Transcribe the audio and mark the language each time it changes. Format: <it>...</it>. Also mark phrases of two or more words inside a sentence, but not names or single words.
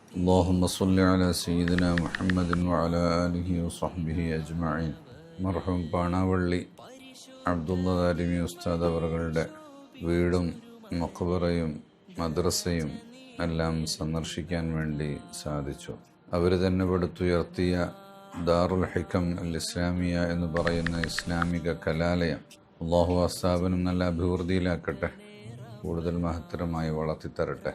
<ar>اللهم صل على سيدنا محمد وعلى آله وصحبه أجمعين.</ar> <ml>മർഹൂം പാണാവള്ളി അബ്ദുള്ള ദാരിമി ഉസ്താദ് അവറുകളുടെ വീടും മഖ്ബറയും മദ്രസയും എല്ലാം സന്ദർശിക്കാൻ വേണ്ടി സാധിച്ചു. അവർ തന്നെ പടുത്തുയർത്തിയ ദാറുൽ ഹിക്കം അൽ ഇസ്ലാമിയ എന്ന് പറയുന്ന ഇസ്ലാമിക കലാലയം അള്ളാഹു ആ സ്ഥാപനം നല്ല അഭിവൃദ്ധിയിലാക്കട്ടെ, കൂടുതൽ മഹത്തരമായി വളർത്തിത്തരട്ടെ.</ml>